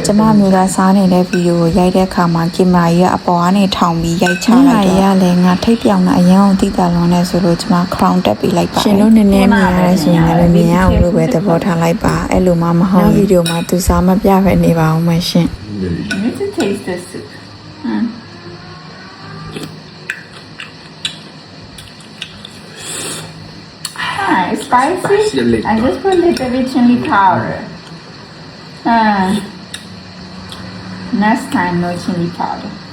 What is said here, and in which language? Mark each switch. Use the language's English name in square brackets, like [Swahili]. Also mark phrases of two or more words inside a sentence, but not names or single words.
[Burmese] ကျမမျိုးသားစားနေတဲ့ဗီဒီယိုကိုရိုက်တဲ့အခါမှာကင်မရာကြီးကအပေါ်ကနေထောင်ပြီးရိုက်ချလိုက်တော့ရလဲငါထိတ်ပြောင်တာအရင်အောင်တိတာလွန်နေဆိုလို့ကျမ crown တက်ပေးလိုက်ပါရှင်တို့နည်းနည်းမြင်ရတဲ့ဆိုရင်လည်းမြင်ရအောင်လို့ပဲသဘောထားလိုက်ပါအဲ့လိုမှမဟုတ်ဗီဒီယိုမှာသူစားမပြပဲနေပါအောင်မရှင် [English] You need to taste the soup. It's spicy. Spicy a little. I just put a little bit chili powder. Next time, no chili powder.